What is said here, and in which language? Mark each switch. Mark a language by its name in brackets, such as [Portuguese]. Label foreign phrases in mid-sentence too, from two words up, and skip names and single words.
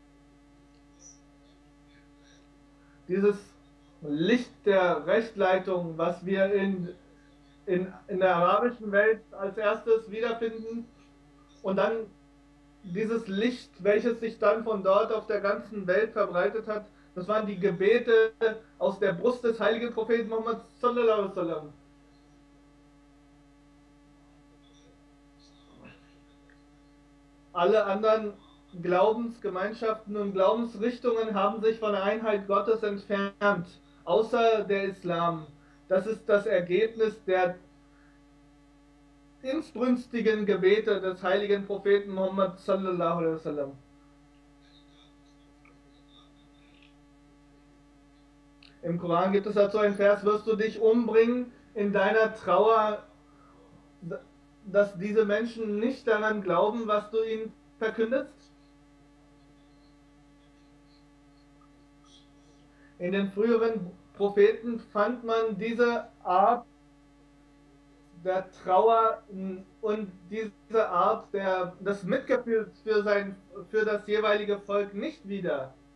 [German] Dieses Licht der Rechtleitung, was wir in der arabischen Welt als erstes wiederfinden, und dann dieses Licht, welches sich dann von dort auf der ganzen Welt verbreitet hat, das waren die Gebete aus der Brust des heiligen Propheten Muhammad [Arabic] صلى الله عليه وسلم. [German] Alle anderen Glaubensgemeinschaften und Glaubensrichtungen haben sich von der Einheit Gottes entfernt, außer der Islam. Das ist das Ergebnis der inbrünstigen Gebete des heiligen Propheten Muhammad [Arabic] صلى الله عليه وسلم. [German] Im Koran gibt es dazu einen Vers: Wirst du dich umbringen in deiner Trauer, dass diese Menschen nicht daran glauben, was du ihnen verkündest? In den früheren Propheten fand man diese Art der Trauer und diese Art des Mitgefühls für das jeweilige Volk nicht wieder.